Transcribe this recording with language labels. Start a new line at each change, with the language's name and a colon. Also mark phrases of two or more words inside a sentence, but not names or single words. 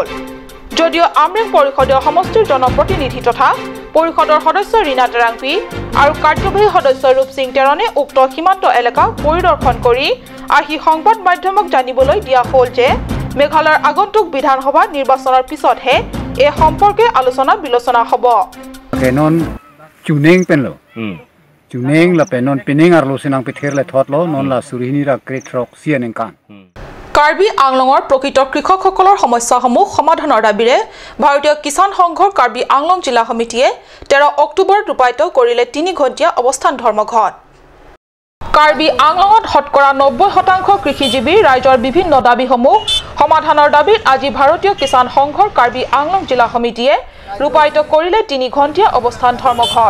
Assamese: যদিও আমৰেং পৰিষদীয় সমষ্টিৰ জনপ্ৰতিনিধি তথা পৰিষদৰ সদস্য ৰীনা টেৰাংপি আৰু কাৰ্যবাহী সদস্য ৰূপ সিং টেৰণে উক্ত সীমান্ত এলেকা পৰিদৰ্শন কৰি আহি সংবাদ মাধ্যমক জানিবলৈ দিয়া হ'ল যে মেঘালয়ৰ আগন্তুক বিধানসভা নিৰ্বাচনৰ পিছতহে এই সম্পৰ্কে আলোচনা বিলোচনা হ'ব।
Karbi: Chuneng penlo, chuneng la penon pening arlo sinang pither le thotlo non la surihini ra kretrok sianengkan.
Assamese: কাৰ্বি আংলঙৰ প্ৰকৃত কৃষকসকলৰ সমস্যাসমূহ সমাধানৰ দাবীৰে ভাৰতীয় কিষাণ সংঘৰ কাৰ্বি আংলং জিলা সমিতিয়ে 13 অক্টোবৰত ৰূপায়িত কৰিলে 3 ঘণ্টীয়া অৱস্থান ধৰ্মঘট। কাৰ্বি আংলঙত শতকৰা 90% কৃষিজীৱী ৰাইজৰ বিভিন্ন দাবীসমূহ সমাধানৰ দাবীত আজি ভাৰতীয় কিষাণ সংঘৰ কাৰ্বি আংলং জিলা সমিতিয়ে ৰূপায়িত কৰিলে 3 ঘণ্টীয়া অৱস্থান ধৰ্মঘট।